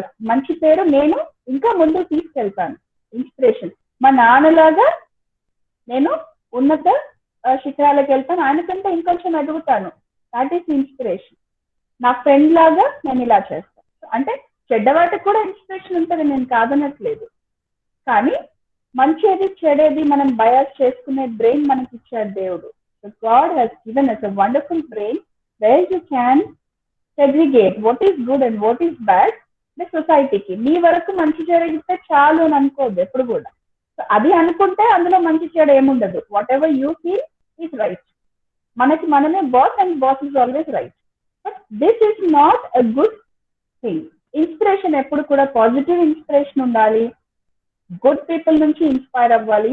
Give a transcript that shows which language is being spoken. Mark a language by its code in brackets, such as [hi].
[te] మంచి పేరు నేను ఇంకా ముందుకు తీసుకెళ్తాను. ఇన్స్పిరేషన్ మా నాన్నలాగా నేను ఉన్నత శిఖరాలకు వెళ్తాను, ఆయనకంటే ఇంకొంచెం ఎదుగుతాను. [en] That is inspiration. [te] నా ఫ్రెండ్ లాగా నేను ఇలా చేస్తాను. అంటే చెడ్డవాటికి కూడా ఇన్స్పిరేషన్ ఉంటుంది, నేను కాదనట్లేదు. కానీ మంచిది చెడేది మనం బయాస్ చేసుకునే బ్రెయిన్ మనకి ఇచ్చాడు దేవుడు. [en] So god has given us a wonderful brain where you can segregate what is good and what is bad. [te] సొసైటీకి మీ వరకు మంచి జరిగితే చాలు అని అనుకోవద్దు ఎప్పుడు కూడా. సో అది అనుకుంటే అందులో మంచి చెడు ఏముండదు. [en] Whatever you feel is right. [te] మనకి మనమే [en] Boss and boss is always right. But this is not a good thing. [te] Inspiration ఎప్పుడు కూడా పాజిటివ్ ఇన్స్పిరేషన్ ఉండాలి, గుడ్ పీపుల్ నుంచి ఇన్స్పైర్ అవ్వాలి.